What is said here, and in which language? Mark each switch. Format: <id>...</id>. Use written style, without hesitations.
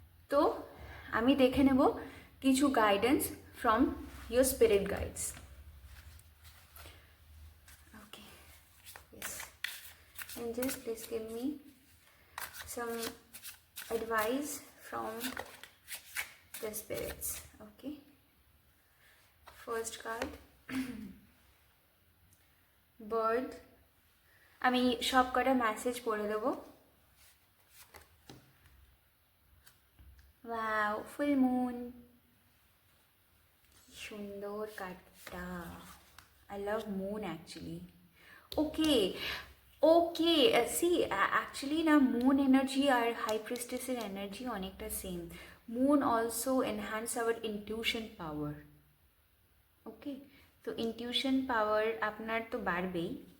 <bn>তো আমি দেখে নেব কিছু</bn> <en>Guidance from your spirit guides. Okay, yes, angels, please give me some advice from the spirits. Okay, first card bird.</en> <bn>আমি সব কটা মেসেজ পড়ে দেবো। ওয়াও, ফুল মুন, সুন্দর কার্ডটা।</bn> <en>I love moon actually. Okay, okay. See, actually now moon energy আর high priestess এর energy অনেকটা same. Moon also enhance our intuition power.</en> <bn>Okay, তো intuition power আপনার তো বাড়বেই।</bn>